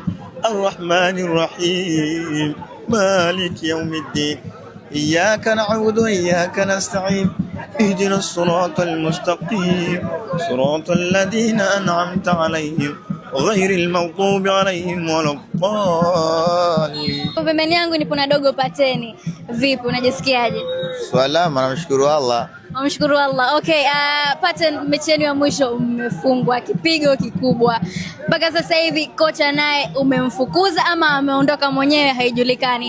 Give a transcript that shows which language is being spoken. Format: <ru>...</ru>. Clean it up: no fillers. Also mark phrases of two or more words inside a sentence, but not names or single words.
<ar>الرحمن الرحيم مالك يوم الدين. إياك نعبد وإياك نستعين اهدنا الصراط المستقيم. صراط الذين أنعمت عليهم غير المغضوب عليهم ولا الضالين.</ar> <sw>Pembeni yangu nipo na Dogo Pateni. Vipi, unajisikiaje? Salama, namshukuru Allah. Namshukuru Allah. Okay, Paten, mechi yenu ya mwisho umefungwa kipigo kikubwa. Mpaka sasa hivi kocha naye umemfukuza ama ameondoka mwenyewe haijulikani.</sw>